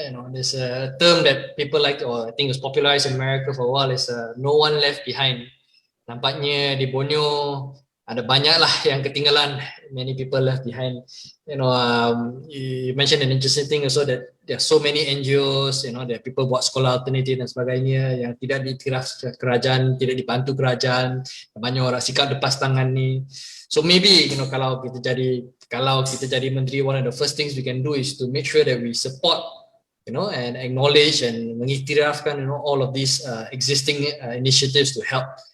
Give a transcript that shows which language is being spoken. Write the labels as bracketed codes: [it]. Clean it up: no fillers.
[en] There's a term that people like, or I think was popularized in America for a while, is no one left behind. [ms] Nampaknya di Borneo ada banyaklah yang ketinggalan. [en] Many people left behind. You mentioned an interesting thing also that there are so many NGOs, that people [ms] buat sekolah alternatif dan sebagainya yang tidak diiktiraf kerajaan, tidak dibantu kerajaan. Banyak orang sikap lepas tangan ni. [en] So maybe [ms] kalau kita jadi menteri, [en] one of the first things we can do is to make sure that we support, and acknowledge and mengiktirafkan, all of these existing initiatives to help.